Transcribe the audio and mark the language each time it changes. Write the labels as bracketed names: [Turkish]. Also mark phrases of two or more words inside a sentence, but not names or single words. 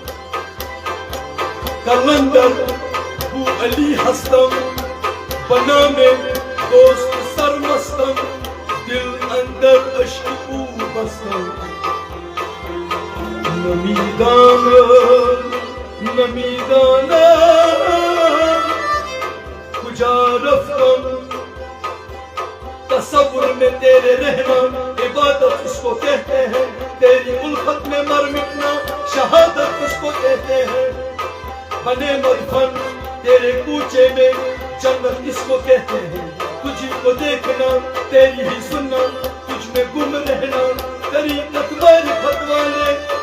[Persian] کلندر بو علی ہستم بنام دوست سرمستم دل اندر عشق او بستم نمیدانم کجا رفتم [Urdu] تصور میں تیرے رہنا عبادت اس کو کہتے ہیں تیری الفت میں مر مٹنا شہادت اس کو کہتے ہیں بنے مدفن تیرے کوچے میں جنت اس کو کہتے ہیں تجھ کو دیکھنا تیری ہی سننا تجھ میں گم رہنا طریقت معرفت والے